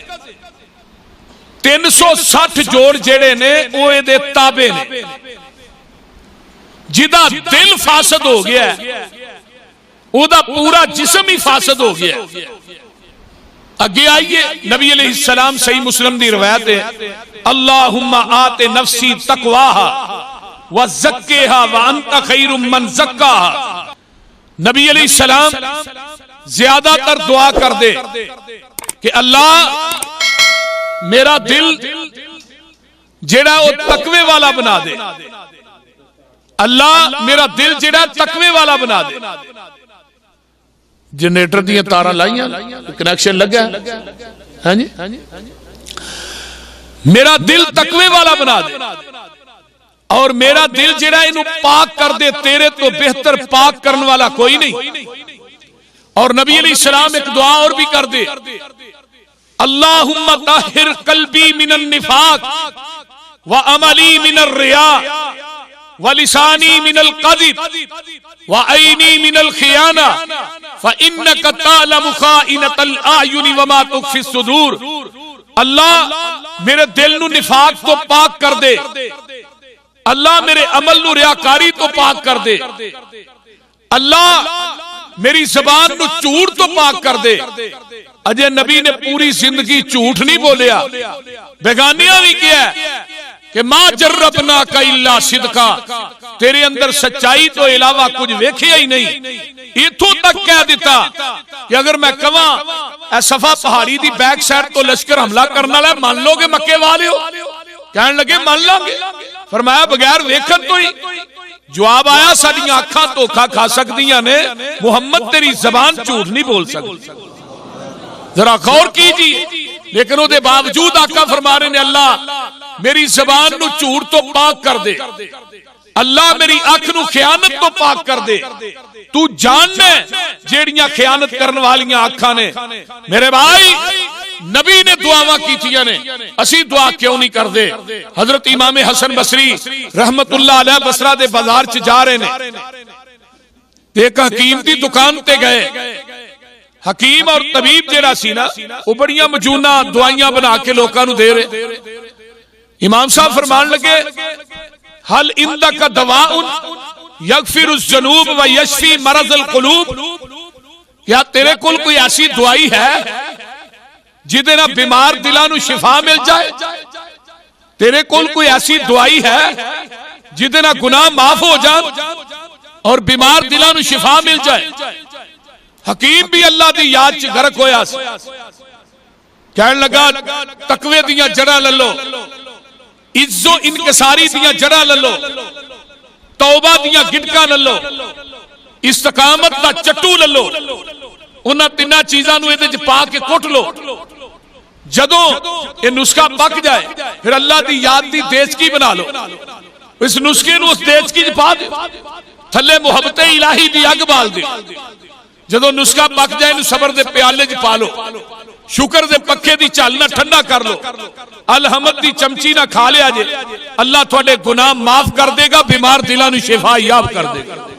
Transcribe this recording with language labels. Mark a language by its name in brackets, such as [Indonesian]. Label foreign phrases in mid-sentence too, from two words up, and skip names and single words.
[Punjabi] 360 جوڑ جڑے نے اوے دے تابع نے. جدا دل فاسد ہو گیا ہے او دا پورا جسم ہی فاسد ہو گیا ہے. اگے آئیے نبی علیہ السلام صحیح مسلم دی روایت ہے [Arabic] اللہم آت نفسی تقواہا وزکیہا وانت خیر من زکاہا. [Punjabi] نبی علیہ السلام زیادہ تر دعا کر دے کہ اللہ میرا دل جیڑا وہ تقوی والا بنا دے، اللہ میرا دل جیڑا تقوی والا بنا دے۔ جنریٹر دیاں تاراں لائیاں، کنیکشن لگا ہاں جی، میرا دل تقوی والا بنا دے اور میرا دل جڑا انہوں پاک کر دے، تیرے تو بہتر پاک کرنے والا کوئی نہیں۔ اور نبی علیہ السلام ایک دعا اور بھی کر دے، [Arabic] اللہم طہر قلبی من النفاق وعملی من الریا ولسانی من القذب وعینی من الخیانہ فإنک تعلم خائنۃ الأعین وما تخفی الصدور۔ [Punjabi] اللہ میرے دل نو نفاق تو پاک کر دے، اللہ میرے عمل نو ریاکاری تو پاک کر دے، اللہ میری زبان نو جھوٹ تو پاک کر دے۔ اجے نبی نے پوری زندگی جھوٹ نہیں بولیا، بیگانیاں بھی کیا ہے کہ [Arabic] ما جربناک الا صدقا، [Punjabi] تیرے اندر سچائی تو علاوہ کچھ ویکھیا ہی نہیں۔ اتھوں تک کہہ دیتا کہ اگر میں کہاں اے صفا پہاڑی دی بیک سائڈ تو لشکر حملہ کرنا ہے، مان لو گے مکے والے ہو؟ کہنے لگے مان لیں گے۔ فرمایا بغیر ویکھن تو ہی جواب آیا ساڈیاں اکھاں دھوکھا کھا سکدیاں نے، محمد تیری زبان جھوٹ نہیں بول سکتی۔ ذرا غور کیجیے، لیکن وہ دے باوجود آقا فرما رہے نے اللہ میری زبان نو جھوٹ تو پاک کر دے، اللہ میری اکھ نو خیانت تو پاک کر دے۔ تو جاننے جیڑیاں خیانت کرن والیاں اکھاں نے۔ میرے بھائی نبی نے دعاواں کیتیاں نے، اسی دعا کیوں نہیں کر دے؟ حضرت امام حسن بصری رحمت اللہ علیہ بصرہ دے بازار چ جا رہے نے، ایک حکیم دی دکان تے گئے۔ حکیم اور طبیب جیڑا سی نا وہ بڑیاں مجونہ دعائیاں بنا کے لوکاں نو دے رہے۔ امام صاحب فرمان لگے [Arabic] حل عندک دواء یغفر الذنوب و یشفی مرض القلوب، [Punjabi] کیا تیرے کول کوئی ایسی دعائی ہے جدے نہ بیمار دلاں نو شفا مل جائے؟ تیرے کول کوئی ایسی دعائی ہے جدے نہ گناہ معاف ہو جائے اور بیمار دلاں نو شفا مل جائے؟ حکیم بھی اللہ دی یاد چ غرق ہویا سی، کہنے لگا تقوی دیاں جڑاں للو، عز و انکساری دیاں جڑاں للو، توبہ دیاں گٹکاں للو، استقامت دا چٹو للو، انہاں تیناں چیزاں نو اے پا کے کٹ لو۔ جدوں یہ نسخہ پک جائے پھر اللہ دی یاد دی دیچکی بنا لو، اس نسخے نو اس دیچکی پا دے، تھلے محبت الہی دی اگ بال دے۔ جدو نسخہ پک جائے نو صبر دے پیالے چ پا لو، شکر دے پکھے دی چالنا ٹھنڈا کر لو، الحمد دی چمچی نہ کھا لیا جے، اللہ تھوڑے گناہ معاف کر دے گا، بیمار دلاں نو شفا یاب کر دے گا۔